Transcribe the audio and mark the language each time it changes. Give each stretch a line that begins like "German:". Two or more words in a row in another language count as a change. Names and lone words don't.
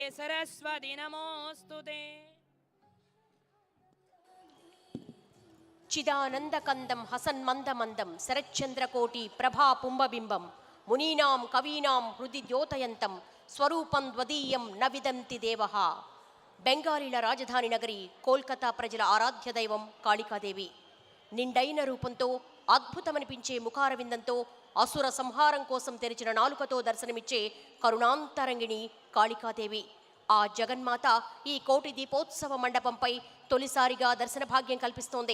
Sanskrit: सरस्वती नमोस्तुते। चिदानंदकंदम हसन्मंदमंदम शरच्चंद्रकोटि प्रभा पुंबबिंबम मुनीनां कवीनां हृदि द्योतयन्तं स्वरूपं द्वदीयं न विदन्ति देवः.
Telugu: బెంగాలీల రాజధాని నగరి కోల్కతా ప్రజల ఆరాధ్య దైవం కాళికాదేవి. నిండైన రూపంతో అద్భుతమనిపించే ముఖారవిందంతో అసుర సంహారం కోసం తెరిచిన నాలుకతో దర్శనమిచ్చే కరుణాంతరంగిణి కాళికాదేవి. ఆ జగన్మాత ఈ కోటి దీపోత్సవ మండపంపై తొలిసారిగా దర్శన భాగ్యం కల్పిస్తోంది.